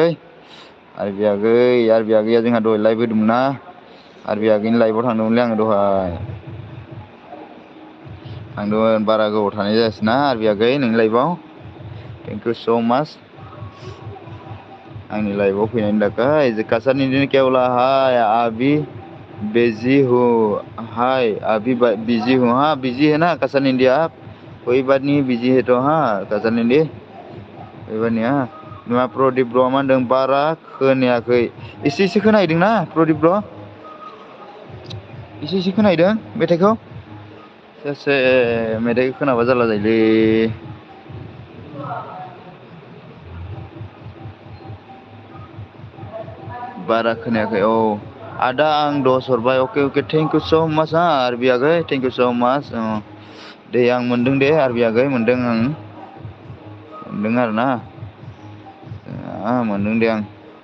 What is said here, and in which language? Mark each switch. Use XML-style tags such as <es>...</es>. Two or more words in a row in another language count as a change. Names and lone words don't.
<brx>आगैया जोंहा दहाय लाइभ होदोंमोन ना आरबि आगैनि लाइभआव थांदोंमोनलै आङो दहाय थांदोंमोन बारा गोबाव थानाय जायासैना आरबि आगै नोंनि लाइभआव</brx> <en>thank you so much</en> <brx>आंनि लाइभआव फैनायनि थाखाय कासारनि केवला</brx> <hi>हाय आबि बिजी हूँ हाय अभी बिजी हूँ हाँ बिजी है ना कसन इंडिया कोई बात नहीं बिजी है तो हाँ कसन इंडिया कोई बात नहीं हाँ</hi> <brx>नुआ प्रदीप ब्र मा होनदों बारा खोनायाखै एसे खोनाहैदों ना प्रदीप ब्र एसे खोनाहैदों मेथाइखौ सासे मेथाइखौ खोनाबा जारला जायोलै बारा खोनायाखै औ आदा आं 10 हरबाय अके</brx> <en>thank you so much</en> <brx>हा आरबि आगै</brx> <en>thank you so much</en> <brx>दे आं मोनदों दे आरबि आगै मोनदों आं मोनदों आरोना मोनदों दे आं</brx>